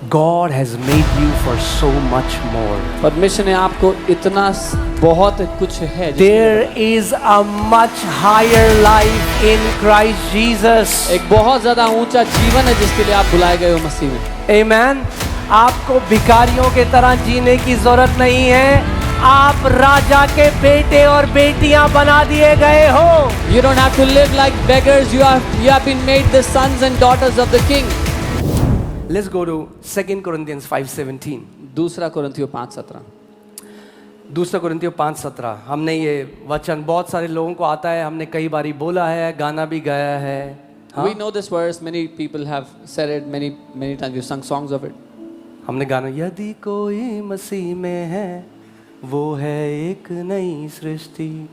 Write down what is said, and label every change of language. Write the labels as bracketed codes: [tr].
[en] God has made you for so much more. [hi] परमेश्वर ने आपको इतना बहुत कुछ है [en] There is a much higher life in Christ Jesus. [hi] एक बहुत ज्यादा ऊंचा जीवन है जिसके लिए आप बुलाए गए हो मसीह में। [en] Amen. [hi] आपको भिखारियों के तरह जीने की जरूरत नहीं है। आप राजा के बेटे और बेटियां बना दिए गए हो। [en] You don't have to live like beggars. You have been made the sons and daughters of the King. Let's go to 2 Corinthians 5:17. [hi] दूसरा कोरिन्थियों 5:17। दूसरा कोरिन्थियों 5:17। हमने ये वचन बहुत सारे लोगों को आता है, हमने कई बारी बोला है, गाना भी गाया है। [en] We know this verse. Many people have said it many times. You sung songs of it. [hi] हमने गाना यदि कोई मसीह में है वो है एक नई सृष्टि।